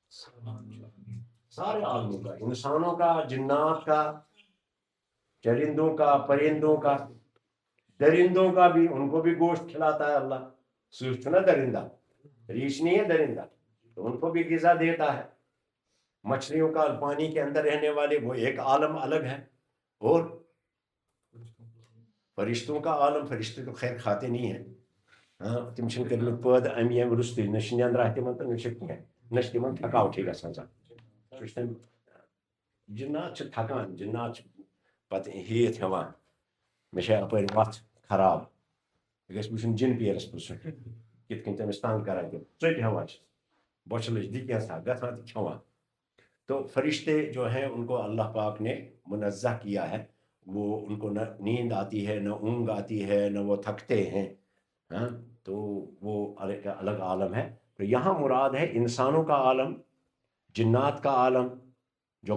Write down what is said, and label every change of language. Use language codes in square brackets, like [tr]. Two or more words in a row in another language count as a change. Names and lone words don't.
[ur] سارے عالموں کا انسانوں کا جنات کا چرندوں کا پرندوں کا درندوں کا بھی ان کو بھی گوشت کھلاتا ہے اللہ سوچ نا درندہ ریچھ نہیں ہے درندہ تو ان کو بھی غذا دیتا ہے مچھلیوں کا پانی کے اندر رہنے والے وہ ایک عالم الگ ہے اور فرشتوں کا عالم فرشتے تو خیر کھاتے نہیں ہیں [ks] ہاں تم چھن کٔرمٕتۍ پٲدٕ اَمہِ ییٚمہِ روٚستُے نہ چھِ نیٚنٛدرا تِمن تہٕ نہ چھِ کینٛہہ نہ چھِ تِمن تھکاوٹھٕے گژھان زانٛہہ سُہ چھُ تٔمۍ جِنات چھِ تھکان جِنات چھِ پتہٕ ہیٚیِتھ ہٮ۪وان مےٚ چھےٚ اپٲرۍ وَتھ خراب یہِ گژھِ وٕچھُن جِن پیرس پرٛژھُن کِتھ کٔنۍ تٔمِس تنٛگ کران تِم ژوٚٹۍ ہٮ۪وان چھِ بۄچھِ لٔج دِ کینٛژھا گژھان تہٕ کھٮ۪وان [ur] تو فرشتے جو ہیں ان کو اللہ پاک نے منزہ کیا ہے وہ ان کو نہ نیند آتی ہے نہ اونگ آتی ہے نہ وہ تھکتے ہیں ہاں تو وہ الگ عالم ہے تو یہاں مراد ہے انسانوں کا عالم جنات کا عالم جو